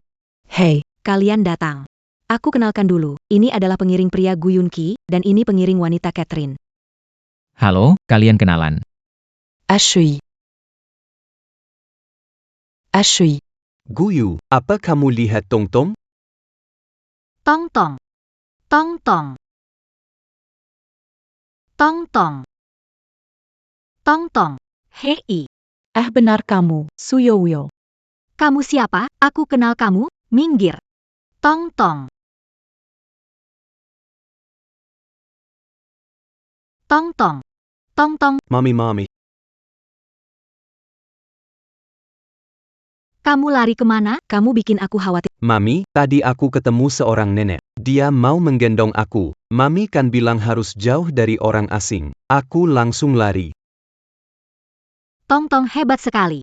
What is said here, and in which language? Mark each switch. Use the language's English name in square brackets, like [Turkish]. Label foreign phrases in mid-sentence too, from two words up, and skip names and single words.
[Indonesian] Hei, Kalian datang. Aku kenalkan dulu, ini adalah pengiring pria Gu Yunki, dan ini pengiring wanita Catherine. Halo, kalian kenalan. Ashui. Ashui. Guyu, apa kamu lihat Tongtong? Tong-tong. Tong-tong. Tong-tong. Tong-tong. Hei. Benar kamu, Suyoyo. Kamu siapa? Aku kenal kamu, minggir. Tong-tong. Tong-tong. Tong-tong. Mami. Kamu lari kemana? Kamu bikin aku khawatir. Mami, tadi aku ketemu seorang nenek. Dia mau menggendong aku. Mami kan bilang harus jauh dari orang asing. Aku langsung lari. Tong-tong hebat sekali.